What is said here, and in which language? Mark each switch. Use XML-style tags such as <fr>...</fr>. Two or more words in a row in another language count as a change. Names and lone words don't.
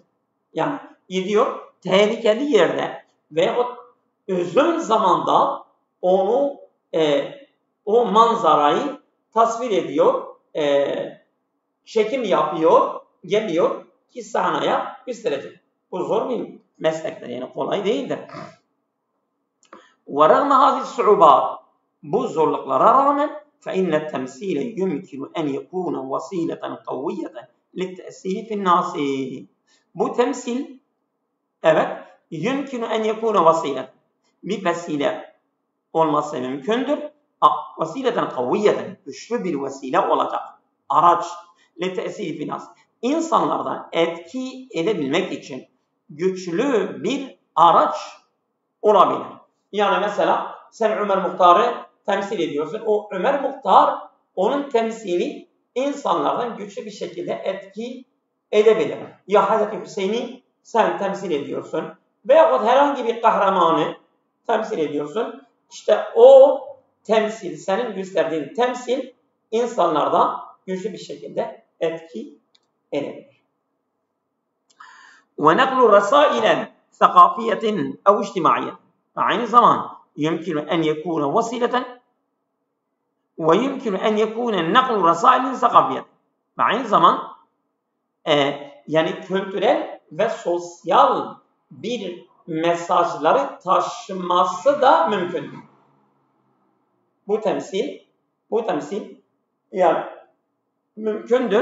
<tr>Yani gidiyor tehlikeli yerde ve o uzun zamanda o manzarayı tasvir ediyor, çekim yapıyor, geliyor ki sahneye gösterecek. Bu zor bir meslektir, yani kolay değildir.</tr> <ar>وَرَغْمَ هَذِهِ الصُّعُوبَاتِ.</ar> <tr>Bu zorluklara rağmen</tr> <ar>فَاِنَّ التَّمْسِيلَ يُمْكِنُ اَنْ يَكُونَ وَسِيلَةً قَوِّيَّةً لِلْتَأْسِيلِ فِي النَّاسِ.</ar> <tr>Bu temsil, evet,</tr> <ar>يُمْكِنُ اَنْ يَكُونَ وَسِيلَةً.</ar> <tr>Bir vesile olması mümkündür.</tr> <ar>وسيلةً قويةً,</ar> <tr>güçlü bir vesile olacak. Araç,</tr> <ar>لِلْتَأْسِيلِ فِي النَّاسِ.</ar> <tr>İnsanlardan etki edebilmek için güçlü bir araç olabilir. Yani mesela sen Ömer Muhtar'ı temsil ediyorsun. O Ömer Muhtar, onun temsili insanlardan güçlü bir şekilde etki edebilir. Ya Hazreti Hüseyin'i sen temsil ediyorsun veyahut herhangi bir kahramanı temsil ediyorsun. İşte o temsil, senin gösterdiğin temsil insanlardan güçlü bir şekilde etki edebilir.</tr> <ar>وَنَقْلُ رَسَائِلًا ثقافية أو اجتماعية.</ar> <tr>aynı zaman</tr> <ar>يمكن أن يكون وسيلة ويمكن أن يكون نقل رسائل ثقافية.</ar> <tr>aynı zaman yani kültürel ve sosyal bir mesajları taşıması da mümkün. Bu temsil yani mümkündür.</tr>